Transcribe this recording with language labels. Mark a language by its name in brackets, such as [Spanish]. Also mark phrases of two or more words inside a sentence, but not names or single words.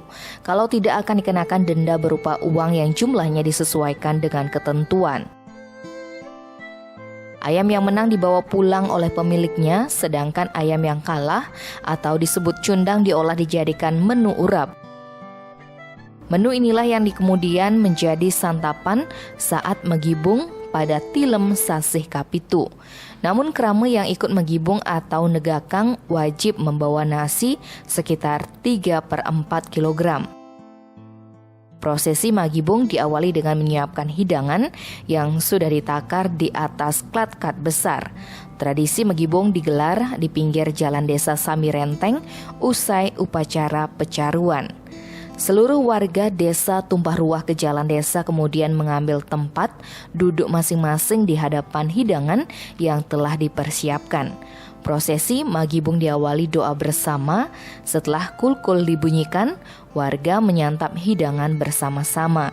[Indonesian] Kalau tidak akan dikenakan denda berupa uang yang jumlahnya disesuaikan dengan ketentuan. Ayam yang menang dibawa pulang oleh pemiliknya, sedangkan ayam yang kalah atau disebut cundang diolah dijadikan menu urap. Menu inilah yang kemudian menjadi santapan saat megibung pada [Balinese] tilem sasih kapitu. [Indonesian] Namun kerama yang ikut megibung atau negakang wajib membawa nasi sekitar 3/4 kilogram. Prosesi magibung diawali dengan menyiapkan hidangan yang sudah ditakar di atas klat-kat besar. Tradisi magibung digelar di pinggir jalan Desa Sambirenteng usai upacara pecaruan. Seluruh warga desa tumpah ruah ke jalan desa kemudian mengambil tempat duduk masing-masing di hadapan hidangan yang telah dipersiapkan. Prosesi magibung diawali doa bersama. Setelah kulkul dibunyikan, warga menyantap hidangan bersama-sama.